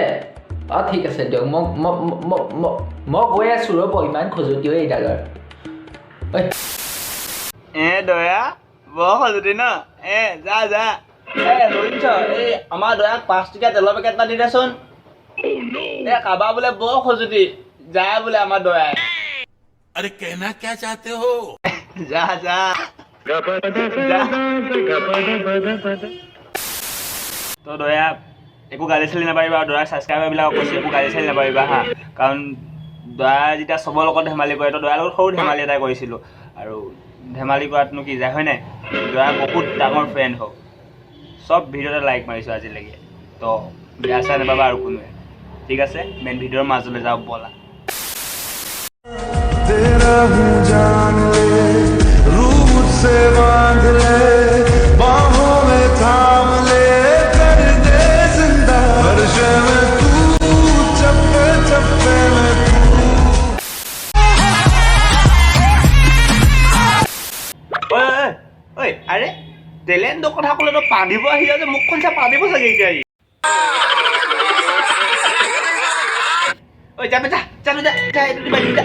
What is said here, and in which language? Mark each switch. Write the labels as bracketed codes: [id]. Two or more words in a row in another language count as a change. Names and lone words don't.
[as] অঁ ঠিক আছে দিয়ক, মই গৈ আছোঁ ৰ'ব, ইমান খজুতি হৈ এইডালৰ। দয়া বৰ খজুতি ন? যা শুনিছ, এই আমাৰ দয়াক 5 টকীয়া তেলৰ পেকেট এটা দি দেচোন। কাবা বোলে বৰ খজুতি যায় বোলে আমাৰ দয়াই। [hi] अरे कहना क्या चाहते हो? [as] যা তো দয়া একো গালি চালি নাপাৰিবা, আৰু দয়াৰ ছাবস্ক্ৰাইবাৰবিলাকক কৈছোঁ একো গালি চালি নাপাৰিবা হা, কাৰণ দয়া যেতিয়া চবৰ লগত ধেমালি কৰে, তো দয়াৰ লগত সৰু ধেমালি এটা কৰিছিলোঁ, আৰু ধেমালি কৰাতনো কি যায় হয় নাই? দয়াৰ বহুত ডাঙৰ ফ্ৰেণ্ড হওক, চব ভিডিঅ'তে লাইক মাৰিছোঁ আজিলৈকে, তো বেয়া চাই নাপাবা আৰু কোনোৱে। ঠিক আছে, মেইন ভিডিঅ'ৰ মাজলৈ যাওঁ ব'লা। [hi] तेरा हूँ जान ले, रूह मुझसे बांध ले, बाहों में थाम ले, कर दे जिंदा हर शय में तू, चप्पे चप्पे में [as] ঐ আৰে টেলেণ্টৰ কথা ক'লেতো পানিব আহিলে যে মুখখন চা পানিব চাগে এতিয়া। ঐ যাবে যা এইটো দিবা যা।